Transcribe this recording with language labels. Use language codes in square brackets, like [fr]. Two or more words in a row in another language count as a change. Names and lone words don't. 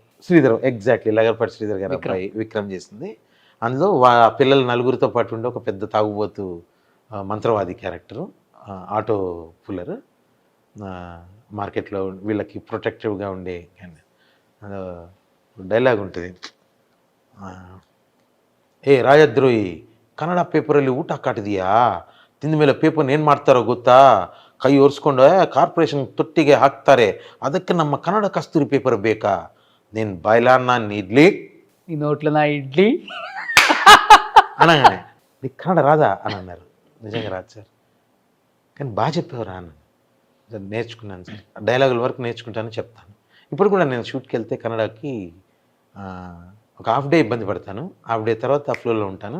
[te] శ్రీధర్, ఎగ్జాక్ట్లీ లగర్పాటి శ్రీధర్ గారు అబ్బాయి విక్రమ్ చేసింది. అందులో పిల్లలు నలుగురితో పాటు ఉండే ఒక పెద్ద తాగుబోతు మంత్రవాది క్యారెక్టరు, [en] auto puller, [te] మార్కెట్లో వీళ్ళకి ప్రొటెక్టివ్గా ఉండే డైలాగ్ ఉంటుంది. [kn] ಏ ರಾಜದ್ರೋಹಿ, ಕನ್ನಡ ಪೇಪರಲ್ಲಿ ಊಟ ಕಾಟಿದೀಯಾ? ತಿಂದ ಮೇಲೆ ಪೇಪರ್ ಏನು ಮಾಡ್ತಾರೋ ಗೊತ್ತಾ? ಕೈ ಒರೆಸ್ಕೊಂಡು ಕಾರ್ಪೊರೇಷನ್ ತೊಟ್ಟಿಗೆ ಹಾಕ್ತಾರೆ, ಅದಕ್ಕೆ ನಮ್ಮ ಕನ್ನಡ ಕಸ್ತೂರಿ ಪೇಪರ್ ಬೇಕಾ? [te] నేను బయలాన్న ఇడ్లీ ఈ నోట్లో నా ఇడ్లీ అనగానే నీకు కన్నడ రాదా అని అన్నారు. నిజంగా రాదు సార్, కానీ బాగా చెప్పేవారా అన్న. నేర్చుకున్నాను సార్, డైలాగుల వరకు నేర్చుకుంటాను, చెప్తాను. ఇప్పుడు కూడా నేను షూట్కి వెళ్తే కన్నడకి ఒక [en] half day [te] ఇబ్బంది పడతాను, [en] half day [te] తర్వాత ఫ్లోలో ఉంటాను.